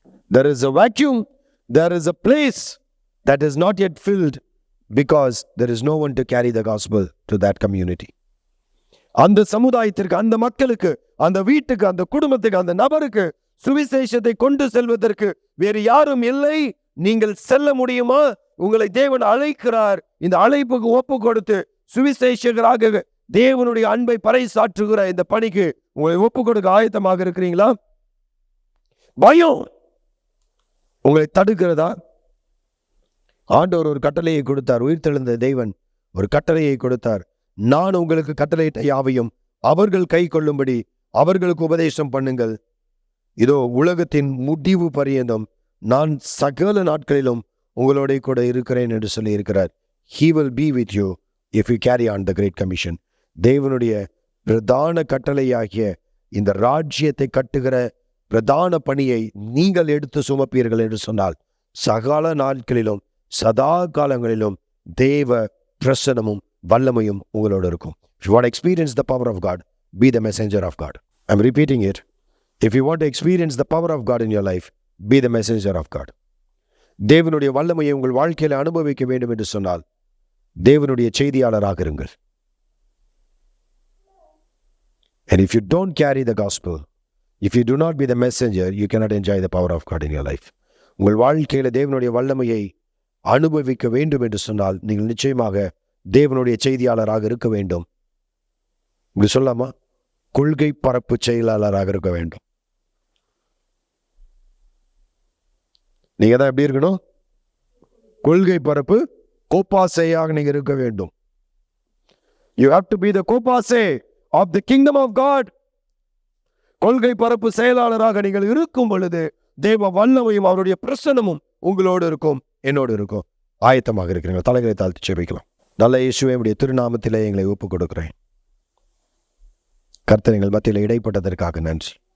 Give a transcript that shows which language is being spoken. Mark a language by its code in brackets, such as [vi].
[en] There is a vacuum, there is a place that is not yet filled because there is no one to carry the gospel to that community. [ta] அந்த சமுதாயத்திற்கு, அந்த மக்களுக்கு, அந்த வீட்டுக்கு, அந்த குடும்பத்துக்கு, அந்த நபருக்கு சுவிசேஷத்தை கொண்டு செல்வதற்கு வேறு யாரும் இல்லை. நீங்கள் செல்ல முடியுமா? உங்களை தேவன் அழைக்கிறார். இந்த அழைப்புக்கு ஒப்பு கொடுத்து சுவிசேஷகராக தேவனுடைய அன்பை பறைசாற்றுகிற இந்த பணிக்கு உங்களை ஒப்பு கொடுக்க ஆயத்தமாக இருக்கிறீங்களா? பயம் உங்களை தடுக்கிறதா? ஆண்டவர் ஒரு கட்டளையை கொடுத்தார். உயிர்த்தெழுந்த தேவன் ஒரு கட்டளையை கொடுத்தார். நான் உங்களுக்கு கட்டளையிட்ட யாவையும் அவர்கள் கை கொள்ளும்படி அவர்களுக்கு உபதேசம் பண்ணுங்கள். இதோ உலகத்தின் முடிவு பரியந்தம் நான் சகல நாட்களிலும் உங்களோட கூட இருக்கிறேன் என்று சொல்லி இருக்கிறார். [en] He will be with you if you carry on the Great Commission. [ta] தேவனுடைய பிரதான கட்டளையாகிய இந்த ராஜ்யத்தை கட்டுகிற பிரதான பணியை நீங்கள் எடுத்து சுமப்பீர்கள் என்று சொன்னால் சகல நாட்களிலும் சதா காலங்களிலும் தேவ பிரசனமும் வல்லமையும் உங்களோடு இருக்கும். [en] If you want to experience the power of God, be the messenger of God. I'm repeating it. If you want to experience the power of God in your life, be the messenger of God. [ta] தேவனுடைய வல்லமையை உங்கள் வாழ்க்கையில் அனுபவிக்க வேண்டும் என்று சொன்னால் தேவனுடைய செய்தியாளராக இருங்கள். [en] And if you don't carry the gospel, if you do not be the messenger, you cannot enjoy the power of God in your life. [ta] உங்கள் வாழ்க்கையில தேவனுடைய வல்லமையை அனுபவிக்க வேண்டும் என்று சொன்னால் நீங்கள் நிச்சயமாக தேவனுடைய செய்தியாளராக இருக்க வேண்டும். இப்படி சொல்லாமா? கொள்கை பரப்பு செயலாளராக இருக்க வேண்டும். நீங்க தான் எப்படி இருக்கணும்? கொள்கை பரப்பு கோப்பாசையாக நீங்க இருக்க வேண்டும். [en] You have to be the கோப்பாசே of the kingdom of God. [ta] கொள்கை பரப்பு செயலாளராக நீங்கள் இருக்கும் பொழுது தேவ வல்லமையும் அவருடைய பிரசன்னமும் உங்களோடு இருக்கும், என்னோடு இருக்கும். ஆயத்தமாக இருக்கிறீங்க? தலைகளை தாழ்த்தி ஜெபிக்கலாம். நல்ல இயேசுவே, உம்முடைய திருநாமத்திலே எங்களை ஒப்புக் கொடுக்கிறேன். கர்த்தர் எங்கள் மத்தியில் இடைப்பட்டதற்காக நன்றி.